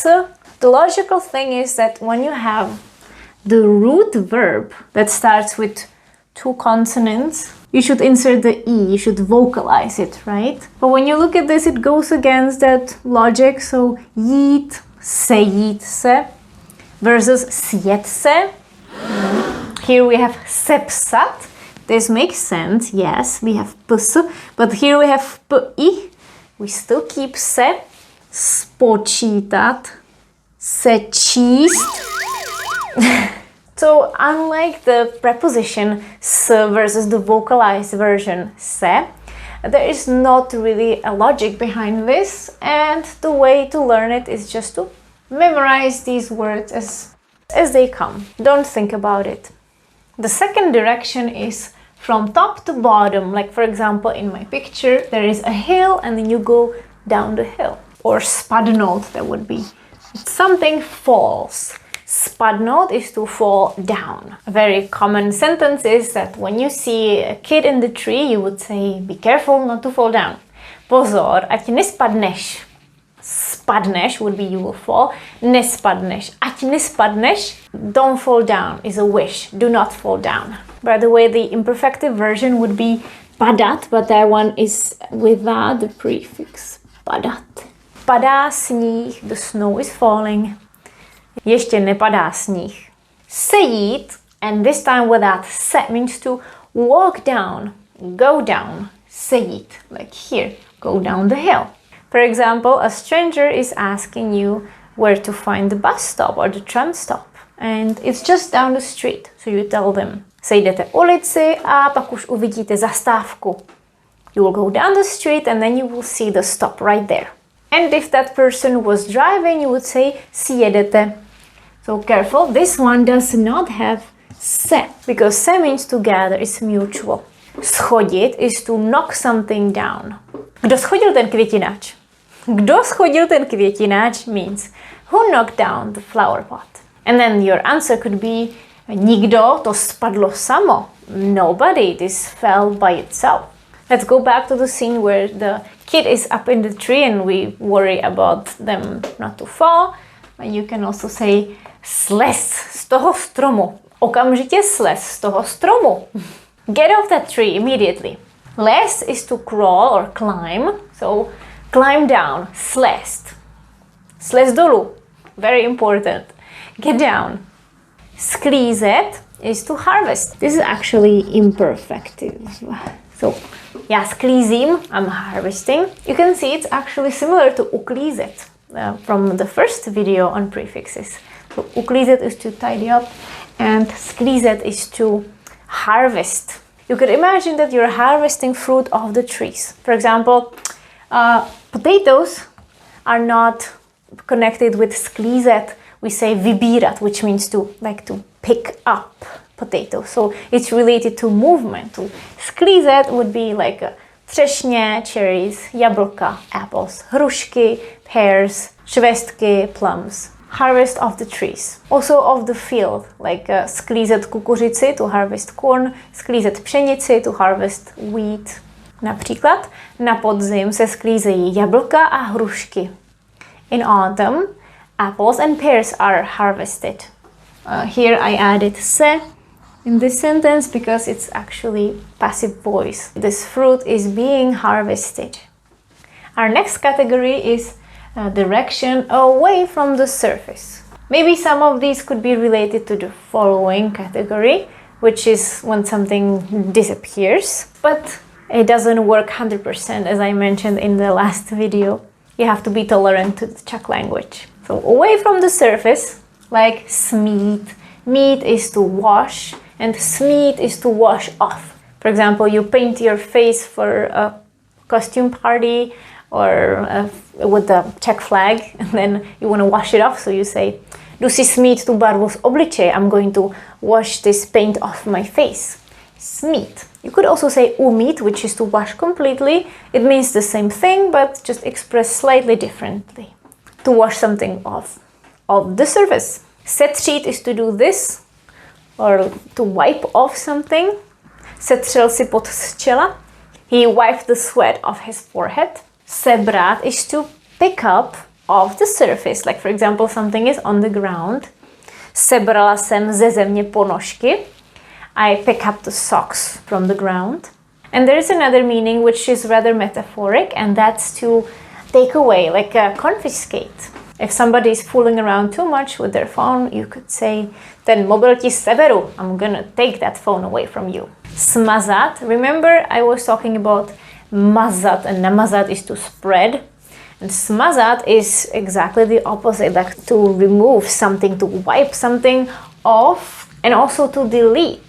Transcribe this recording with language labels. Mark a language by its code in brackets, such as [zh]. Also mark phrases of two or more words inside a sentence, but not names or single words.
[en] The logical thing is that when you have the root verb that starts with two consonants, you should insert the E, you should vocalize it, right? But when you look at this, it goes against that logic, so [cs] jít, sejít se, [en] versus [cs] sjet se. [en] Here we have sepsat. This makes sense, yes, we have ps, but here we have pi. We still keep se. [cs] Spočítat, sečíst. [en] So unlike the preposition s versus the vocalized version se, there is not really a logic behind this, and the way to learn it is just to memorize these words as they come. Don't think about it. The second direction is from top to bottom. Like for example, in my picture, there is a hill and then you go down the hill. Or spadnout, that would be. Something falls. Spadnout is to fall down. A very common sentence is that when you see a kid in the tree, you would say, be careful not to fall down. [cs] Pozor, ať nespadneš. [en] Spadneš would be you will fall. [cs] Nespadneš. Ať nespadneš. [en] Don't fall down is a wish. Do not fall down. By the way, the imperfective version would be padat, but that one is without the prefix. [cs] Padat. Padá sníh, [en] the snow is falling. [cs] Ještě nepadá sníh. Sejít, [en] and this time without se, means to walk down, go down. Sejít, like here, go down the hill. For example, a stranger is asking you where to find the bus stop or the tram stop. And it's just down the street, so you tell them. [cs] Sejdete ulici a pak už uvidíte zastávku. [en] You will go down the street and then you will see the stop right there. And if that person was driving, you would say [cs] si jedete. [en] So careful, this one does not have se, because se means to gather, it's mutual. Schodit is to knock something down. [cs] Kdo schodil ten květináč? Kdo schodil ten květináč [en] means who knocked down the flower pot. And then your answer could be [cs] nikdo, to spadlo samo. [en] Nobody, this fell by itself. Let's go back to the scene where the kid is up in the tree and we worry about them not to fall. [cs] And you can also say slez z toho stromu. Okamžitě slez z toho stromu. [en] Get off that tree immediately. Les is to crawl or climb. So climb down. [cs] Slezd. Slez dolů. [en] Very important. Get down. Sklízet is to harvest. This is actually imperfective. So, [cs] já sklízím, [en] I'm harvesting. You can see it's actually similar to uklízet from the first video on prefixes. So, uklízet is to tidy up and sklízet is to harvest. You could imagine that you're harvesting fruit off the trees. For example, potatoes are not connected with sklízet. We say vybírat, which means to pick up potatoes. So it's related to movement. To sklízet would be like třešně, cherries, jablka, apples, hrušky, pears, švestky, plums. Harvest of the trees. Also of the field, like [cs] sklízet kukuřici, [en] to harvest corn, [cs] sklízet pšenici, [en] to harvest wheat. [cs] Například na podzim se sklízejí jablka a hrušky. [en] In autumn, apples and pears are harvested. Here I added se in this sentence because it's actually passive voice. This fruit is being harvested. Our next category is direction away from the surface. Maybe some of these could be related to the following category, which is when something disappears, but it doesn't work 100% as I mentioned in the last video. You have to be tolerant to the Czech language. So away from the surface, like smít. Mít is to wash and smít is to wash off. For example, you paint your face for a costume party or with the Czech flag and then you want to wash it off, so you say [cs] jdu si smít tu barvu z obličeje. [en] I'm going to wash this paint off my face. Smít. You could also say umít, which is to wash completely. It means the same thing, but just expressed slightly differently. To wash something off of the surface. Setřít is to do this, or to wipe off something. [cs] Setřel si pot z čela. [en] He wiped the sweat off his forehead. Sebrat is to pick up off the surface. Like for example, something is on the ground. [cs] Sebrala jsem ze země ponožky. [en] I pick up the socks from the ground. And there is another meaning which is rather metaphoric, and that's to take away, like confiscate. If somebody is fooling around too much with their phone, you could say, [cs] ten mobil ti seberu, [en] I'm gonna take that phone away from you. Smazat, remember I was talking about mazat, and namazat is to spread. And smazat is exactly the opposite, like to remove something, to wipe something off, and also to delete.